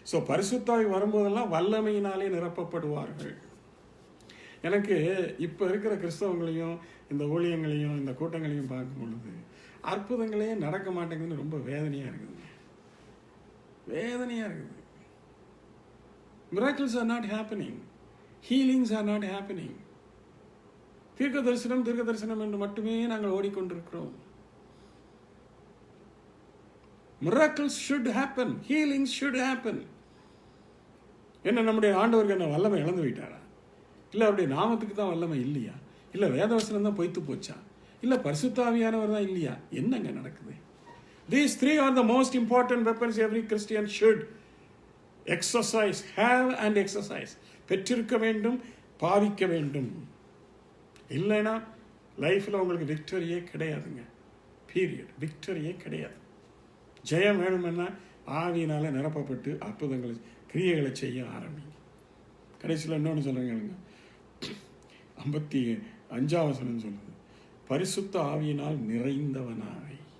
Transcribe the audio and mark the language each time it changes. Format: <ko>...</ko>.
<ta>So பரிசுத்தாவி வரும்போதெல்லாம் வல்லமையினாலே நிரப்பப்படுவார்கள். எனக்கு இப்போ இருக்கிற கிறிஸ்தவங்களையும் இந்த ஊழியங்களையும் இந்த கூட்டங்களையும் பார்க்கும் பொழுது அற்புதங்களே நடக்க மாட்டேங்குதுன்னு ரொம்ப வேதனையாக இருக்குதுங்க. வேதனையாக இருக்குது.</ta> <en>Miracles are not happening. Healings are not happening.</en> <ta>தீர்க்க தரிசனம் என்று மட்டுமே நாங்கள் ஓடிக்கொண்டிருக்கிறோம்.</ta> <en>Miracles should happen. Healings should happen.</en> <ta>என்ன நம்முடைய ஆண்டவருக்கு என்ன வல்லமை இழந்து விட்டாரா? இல்லை அவருடைய நாமத்துக்கு தான் வல்லமை இல்லையா? இல்லை வேதவசனம் தான் பொய்த்து போச்சா? இல்லை பரிசுத்த ஆவியானவர் தான் இல்லையா? என்னங்க நடக்குது?</ta> <en>These three are the most important weapons every Christian should exercise, have and exercise.</en> <ta>பெற்றிருக்க வேண்டும், பாவிக்க வேண்டும். இல்லைன்னா லைஃப்பில் உங்களுக்கு விக்டரியே கிடையாதுங்க. பீரியட். விக்டரியே கிடையாது. ஜெயம் வேணுமென்னா ஆவியினால நிரப்பப்பட்டு அற்புதங்களை கிரியைகளை செய்ய ஆரம்பிங்க. கடைசியில் இன்னொன்று சொல்கிறேங்க, 55ஆம் வசனம் சொல்லுது பரிசுத்த ஆவியினால் நிறைந்தவனாய்.</ta>